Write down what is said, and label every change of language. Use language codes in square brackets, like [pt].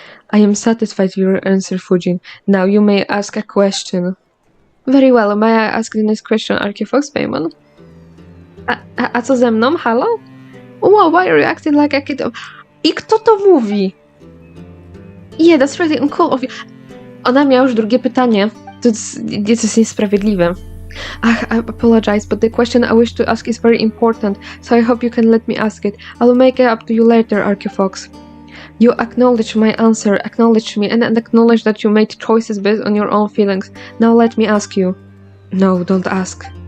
[en] I am satisfied with your answer, Fujin. Now you may ask a question. Very well, may I ask the next question, Archifox Paimon? [pl] A co ze mną? Halo? [en] Wow, why are you acting like a kid? [pl] I kto to mówi? [en] Yeah, that's really uncool of you. [pl] Ona miała już drugie pytanie. To jest niesprawiedliwe. [en] I apologize, but the question I wish to ask is very important, so I hope you can let me ask it. I'll make it up to you later, Archifox. You acknowledge my answer, acknowledge me, and acknowledge that you made choices based on your own feelings. Now let me ask you. No, don't ask.